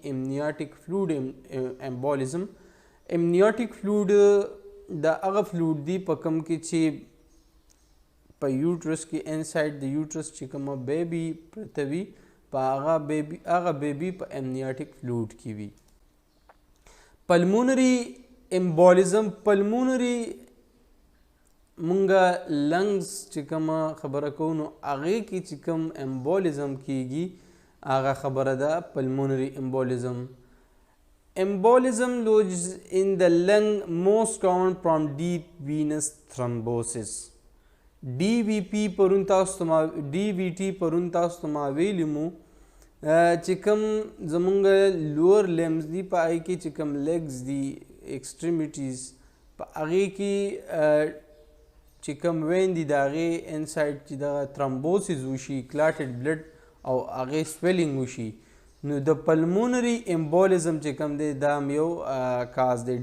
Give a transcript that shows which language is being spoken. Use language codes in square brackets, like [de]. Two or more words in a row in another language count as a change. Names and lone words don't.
[en] amniotic fluid embolism. amniotic fluid [ps] د هغه فلوډ دی په کوم کې چې په یوټرس کې انسایډ د یوټرس چې کومه بیبي پرته وي په هغه بیبي په [en] amniotic fluid [ps] کې وي. [en] pulmonary embolism. [ps] پلمونري مونږه لنګز چې کومه خبره کوو نو هغې کې چې کوم امبولیزم کیږي هغه خبره ده [en] pulmonary embolism. Embolism lodges in the lung most common from deep venous thrombosis. [ps] DVT پرون تاسو ته ما ویلي مو چې کوم زمونږ [en] lower limbs [ps] دي په هغې کې چې کوم لیګز دي ایکسټریمیټیز په هغې کې چې کوم وین دي د هغې انسایډ چې دغه تھرمبوسس وشي [en] clotted blood [ps] او هغې سویلنګ وشي نو د [en] pulmonary embolism [ps] چې کوم دی دا هم یو کاز دی.